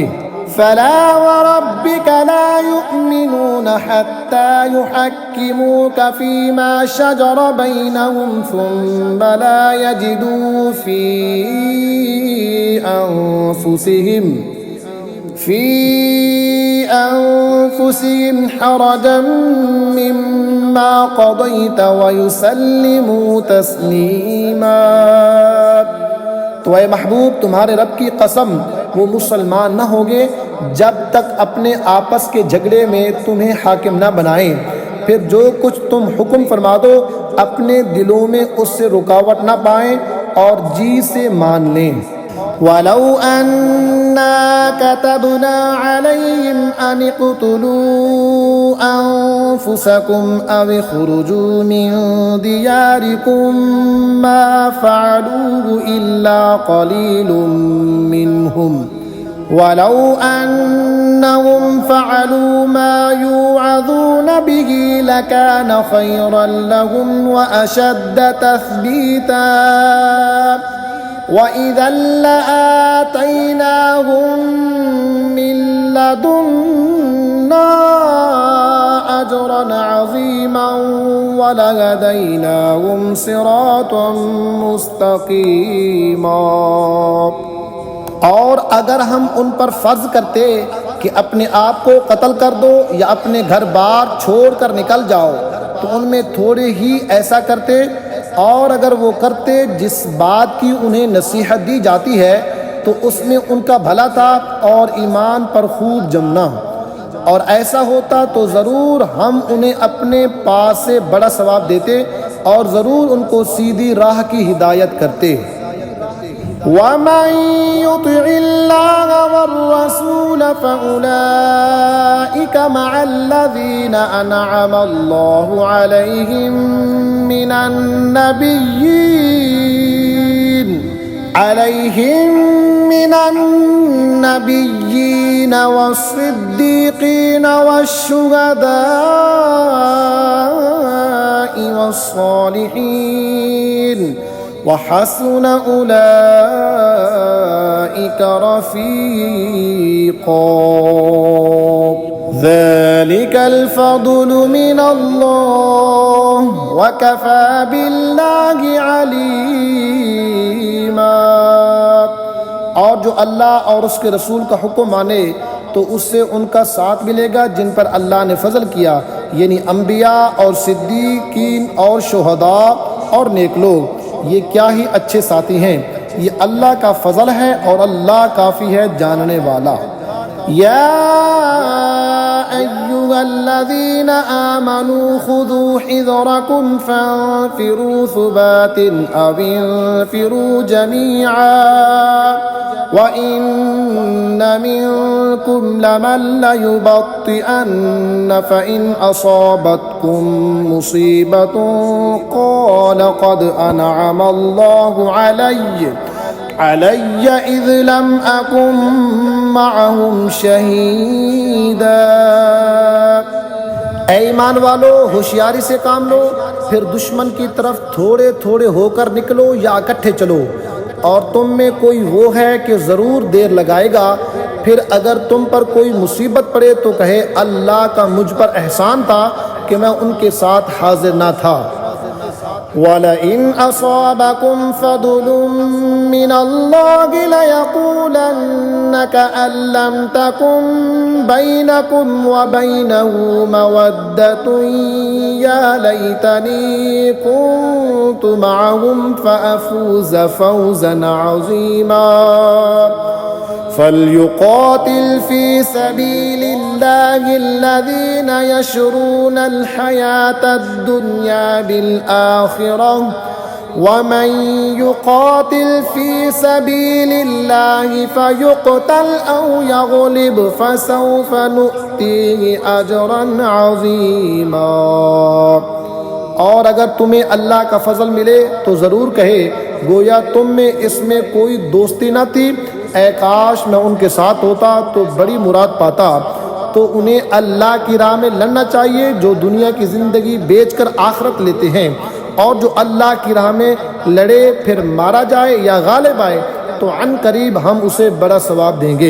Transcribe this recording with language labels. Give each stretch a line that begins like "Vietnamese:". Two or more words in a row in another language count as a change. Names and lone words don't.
Arabic: فلا وربك لا يؤمنون حتى يحكموك فيما شجر بينهم ثم لا يجدوا في أنفسهم حرجا مما قضيت ويسلموا تسليما.
Urdu: تو اے محبوب تمہارے رب کی قسم وہ مسلمان نہ ہوں گے جب تک اپنے آپس کے جھگڑے میں تمہیں حاکم نہ بنائیں، پھر جو کچھ تم حکم فرما دو اپنے دلوں میں اس سے رکاوٹ نہ پائیں اور جی سے مان لیں.
Arabic: ولو أنا كتبنا عليهم أن اقتلوا أنفسكم أو اخرجوا من دياركم ما فعلوه إلا قليل منهم ولو أنهم فعلوا ما يوعظون به لكان خيرا لهم وأشد تثبيتا وإذا لآتيناهم من لدنا أجرا عظيما ولهديناهم صراطا مستقيما.
Urdu: اور اگر ہم ان پر فرض کرتے کہ اپنے آپ کو قتل کر دو یا اپنے گھر بار چھوڑ کر نکل جاؤ تو ان میں تھوڑے ہی ایسا کرتے، اور اگر وہ کرتے جس بات کی انہیں نصیحت دی جاتی ہے تو اس میں ان کا بھلا تھا اور ایمان پر خوب جمنا. اور ایسا ہوتا تو ضرور ہم انہیں اپنے پاس سے بڑا ثواب دیتے اور ضرور ان کو سیدھی راہ کی ہدایت کرتے.
Arabic: ومن يطع الله والرسول فأولئك مع الذين أنعم الله عليهم من النبيين والصديقين والشهداء والصالحين وحسن أولئك رفيقا. ذلك الفضل من الله وكفى بالله عليما.
Urdu: اور جو اللہ اور اس کے رسول کا حکم مانے تو اس سے ان کا ساتھ ملے گا جن پر اللہ نے فضل کیا، یعنی انبیاء اور صدیقین اور شہداء اور نیک لوگ. یہ کیا ہی اچھے ساتھی ہیں۔ یہ اللہ کا فضل ہے اور اللہ کافی ہے جاننے والا.
Arabic: يا أيها الذين آمنوا خذوا حذركم فانفروا ثبات أو انفروا جميعا وإن منكم لمن ليبطئن فإن أصابتكم مصيبة قال قد أنعم الله علي إذ لم أكن معهم شهيدا.
Urdu: اے ایمان والو ہوشیاری سے کام لو، پھر دشمن کی طرف تھوڑے تھوڑے ہو کر نکلو یا اکٹھے چلو. اور تم میں کوئی وہ ہے کہ ضرور دیر لگائے گا، پھر اگر تم پر کوئی مصیبت پڑے تو کہے اللہ کا مجھ پر احسان تھا کہ میں ان کے ساتھ حاضر نہ تھا.
Arabic: ولئن أصابكم فضل من الله ليقولن كأن لم تكن بينكم وبينه مودة يا ليتني كنت معهم فأفوز فوزا عظيما. فليقاتل في سبيل الله الذين يشرون الحياة الدنيا بالآخرة ومن يقاتل في سبيل الله فيقتل أو يغلب فسوف نؤتيه أجرا عظيما.
Urdu: اور اگر تمہیں اللہ کا فضل ملے تو ضرور کہے گویا تم میں اس میں کوئی دوستی نہ تھی. اے کاش میں ان کے ساتھ ہوتا تو بڑی مراد پاتا. تو انہیں اللہ کی راہ میں لڑنا چاہیے جو دنیا کی زندگی بیچ کر آخرت لیتے ہیں، اور جو اللہ کی راہ میں لڑے پھر مارا جائے یا غالب آئے تو عنقریب ہم اسے بڑا ثواب دیں گے.